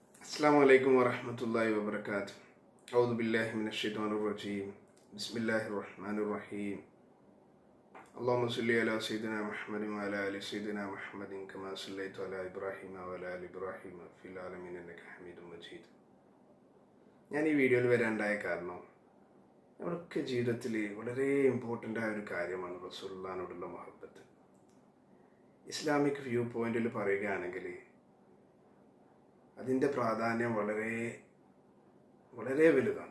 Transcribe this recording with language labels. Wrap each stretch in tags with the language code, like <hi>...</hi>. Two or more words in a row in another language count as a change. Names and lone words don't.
<ar>السلام عليكم ورحمة الله وبركاته. أعوذ بالله من الشيطان الرجيم. بسم الله الرحمن الرحيم. اللهم صل على سيدنا محمد وعلى آل سيدنا محمد كما صليت على إبراهيم وعلى آل إبراهيم في العالمين إنك حميد مجيد.</ar> <ml>ഞാൻ ഈ വീഡിയോയിൽ വരാനുണ്ടായ കാരണം നമ്മളൊക്കെ ജീവിതത്തിൽ വളരെ ഇമ്പോർട്ടൻ്റ് ആയ ഒരു കാര്യമാണ് റസൂലുള്ളാഹിനോടുള്ള മുഹബ്ബത്ത്.</ml> <en>Islamic view pointil</en> <ml>പറയുകയാണെങ്കിൽ അതിൻ്റെ പ്രാധാന്യം വളരെ വളരെ വലുതാണ്.</ml>